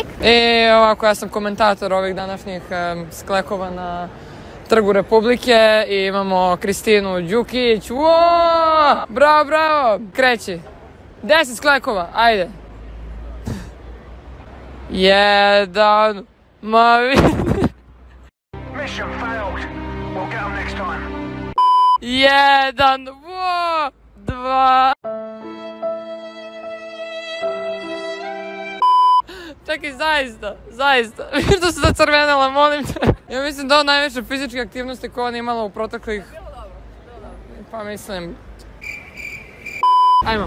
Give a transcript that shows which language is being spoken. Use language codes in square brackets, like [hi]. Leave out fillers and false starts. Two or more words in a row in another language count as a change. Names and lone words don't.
[sr] Ovako, ja sam komentator ovih današnjih sklekova na Trgu Republike i imamo Kristinu Đukić. Bravo, bravo! Kreći. 10 sklekova, ajde. 1, ma vidi. [en] Mission failed. We'll get them next time. [sr] 1, 2. Čekaj, zaista. Što se zacrvenela, molim te. Ja mislim da je ovo najveće fizičke aktivnosti koje ona imala u proteklih... Pa mislim... Ajmo.